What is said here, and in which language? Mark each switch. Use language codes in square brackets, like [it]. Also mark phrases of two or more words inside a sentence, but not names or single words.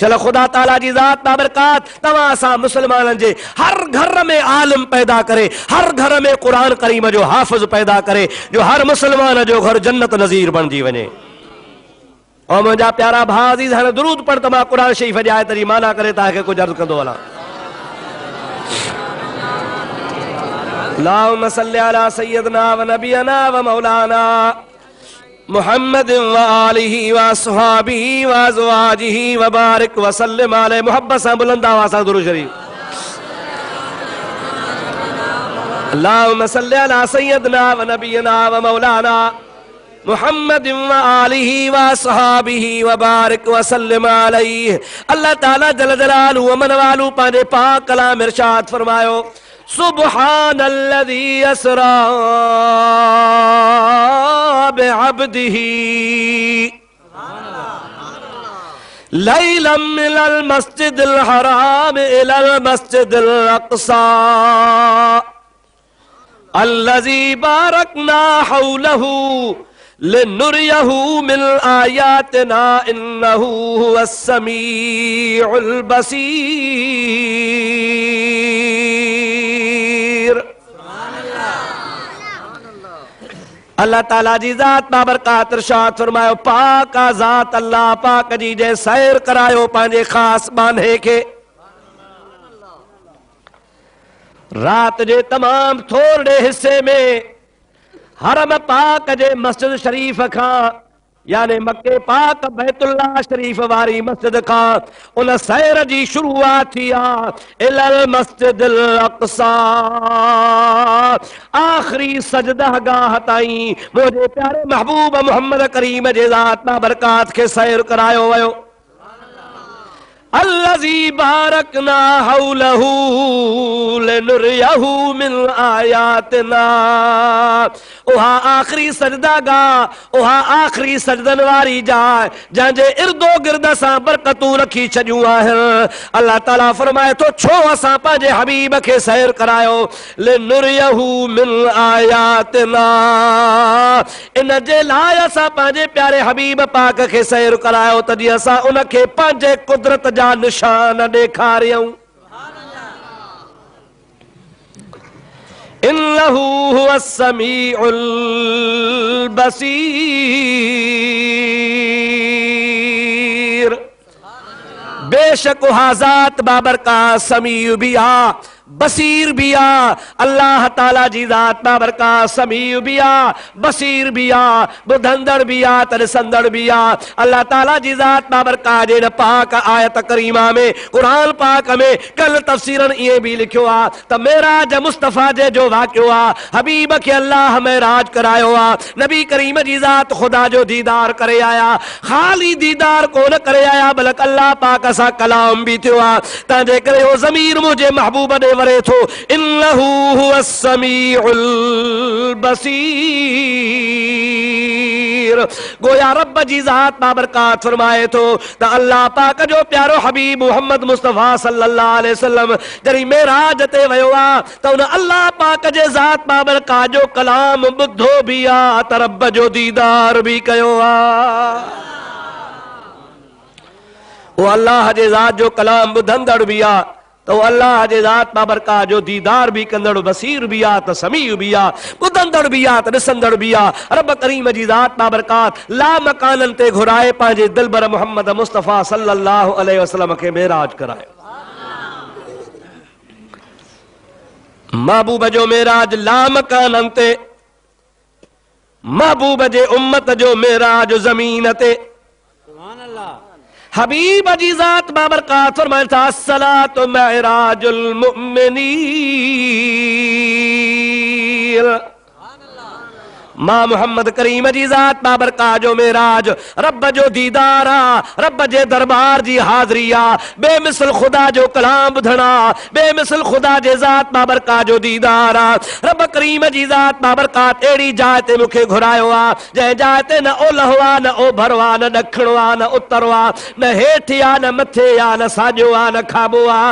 [sd] चलो खुदा ताला जी ज़ात बाबरकात तमाम सा मुसलमानन जे हर घर में आलिम पैदा करे, हर घर में कुरान करीम जो हाफिज पैदा करे, जो हर मुसलमान जो घर जन्नत नज़ीर बणजी वने। और मुंहिंजा प्यारा भाउ अज़ीज़ हाणे दुरूद पढ़ त मां कुरान शरीफ़ जी आयत जी माना करे तव्हांखे कुझु अर्ज़ कंदो हलां। [ar] اللهم صل على سيدنا و نبينا و مولانا محمد و آله و أصحابه و أزواجه و بارك و سلم عليه. [sd] मोहब्बत सां बुलंद आवाज़ सां दुरूद शरीफ। [ar] اللهم صل على سيدنا و نبينا و مولانا محمد و آله و أصحابه و بارك و سلم عليه. [sd] अल्लाह ताला [ar] جل جلاله [sd] व मन वालू पंहिंजे पाक कलाम इरशाद फरमायो, [ar] سبحان الذي أسرى بعبده ليلا من المسجد الحرام إلى المسجد الأقصى الذي باركنا حوله لنريه من آياتنا إنه هو السميع البصير. [sd] अल्लाह ताला जी ज़ात बाबरकात इरशाद फरमायो, पाक ज़ात अल्लाह पाक जी जे सैर करायो पंहिंजे ख़ास बांधे खे। रात जे तमाम थोड़े हिस्से में हरम पाक जे मस्जिद शरीफ खां यानी मक्के पाक बैतुल्लाह शरीफ वारी मस्जिद खां उन सैर जी शुरुआत थी आहे [ar] إلى المسجد الأقصى, [sd] आखिरी सजदा गाह ताईं मुंहिंजे प्यारे महबूब मोहम्मद करीम जे ज़ात बाबरकात खे सैर करायो वियो। [ar] الذي باركنا حوله لنريه من آياتنا. [sd] उहा आखिरी सजदा गाह, उहा आखिरी सजदन वारी जाइ जंहिंजे इर्दो गिर्द सां बरकतूं रखी छॾियूं आहिनि। अल्लाह ताला फरमाए थो, छो असां पंहिंजे हबीब खे सैर करायो, [ar] لنريه من آياتنا, [sd] इन जे लाइ असां पंहिंजे प्यारे हबीब पाक खे सैर करायो तॾहिं असां उनखे पंहिंजे कुदरत जा निशान ॾेखारियऊं। [ar] إنه هو السميع البصير. [sd] बेशक उहा ज़ात बाबरकात समीउ भी आ, बसीर भी आ। अल्लाह ताला जी ज़ात बाबरकात समीउ भी आ, बसीर भी आ, बुधंदड़ भी आ, तरसंदड़ भी आ। अल्लाह ताला जी ज़ात बाबरकात जे पाक आयत करीमा में कुरान पाक में कल तफसीरन ये भी लिखियो आ त मेराज मुस्तफ़ा जे जो वाक़ियो आ, हबीब खे अल्लाह मेराज करायो आ, नबी करीम जी ज़ात खुदा जो दीदार करे आया। खाली दीदार कोन करे आया बल्कि अल्लाह पाक सां कलाम भी थियो आ। तंहिंजे करे हो ज़मीर मुंहिंजे महबूब ॾे वरे थो, [ar] إنه هو السميع البصير. [sd] गोया रब जी ज़ात बाबरकात फरमाए थो त अल्लाह पाक जो प्यारो हबीब मोहम्मद मुस्तफ़ा [ar] صلى الله عليه وسلم [sd] जॾहिं मेराज ते वियो आ त उन अल्लाह पाक जे ज़ात बाबरकात जो कलाम ॿुधो भी आ त रब जो दीदार भी कयो आ। वो अल्लाह जे ज़ात जो कलाम ॿुधंदड़ भी आ तो अल्लाह जे ज़ात बाबरकात जो दीदार भी कंदड़, बसीर भी आ त समीउ भी आ, ॿुधंदड़ भी आ त ॾिसंदड़ भी आ। रब करीम जी ज़ात बाबरकात ला मकानन ते घुराए पंहिंजे दिलबर मोहम्मद मुस्तफ़ा [ar] صلى الله عليه وسلم [sd] खे मेराज करायो। महबूब जो मेराज ला मकानन ते, महबूब जे उम्मत जो मेराज ज़मीन ते। हबीब जी ज़ात बाबरकात फरमाए था, [ar] الصلاة معراج المؤمنين. [sd] मां मोहम्मद करीम जी ज़ात बाबरकात जो मेराज रब जो दीदार आ, रब जे दरबार जी हाज़री आ, बेमिसल खुदा जो कलाम ॿुधणा, बेमिसल खुदा जे ज़ात बाबरकात जो दीदार आ। रब करीम जी ज़ात बाबरकात अहिड़ी जाइ ते मूंखे घुरायो आ जंहिं जाइ ते न ओलहो आ, न ओभर आ, न ॾखिणो आ, न उत्तर आ, न हेठि आ, न मथे आ, न साॼो आ, न खाॿो आ।